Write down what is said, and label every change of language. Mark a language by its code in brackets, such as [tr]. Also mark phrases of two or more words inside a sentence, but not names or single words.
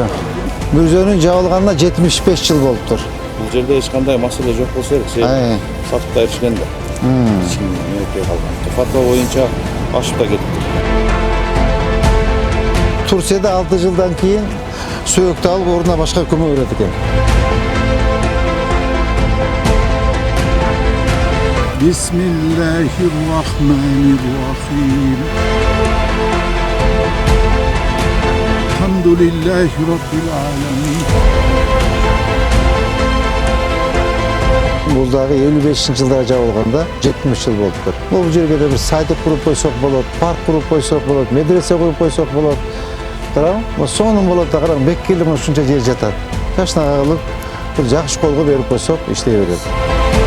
[ky] Мүрзөнүн жабылганына 75 yıl болуптур. Бул жерде эч кандай маселе жок болсо керек. Сатып беришкен да. Менекей калган. Фатва боюнча ашып да кетти. Турцияда 6 жылдан кийин сөөктү алып ордуна башка көмө берет экен. [ar] بسم الله الرحمن الرحيم. الحمد لله رب العالمين. [ky] Бул дагы 55 жылдары жабылганда 70 yıl болуптур. Бул жерге да бир садик куруп койсок болот, парк куруп койсок болот, медресе куруп койсок болот. Тарабы? Сонун болот да караң, Беккелдин ушунча жер жатат. Жашнага кылып бир жакшы колго берип койсок иштей берет.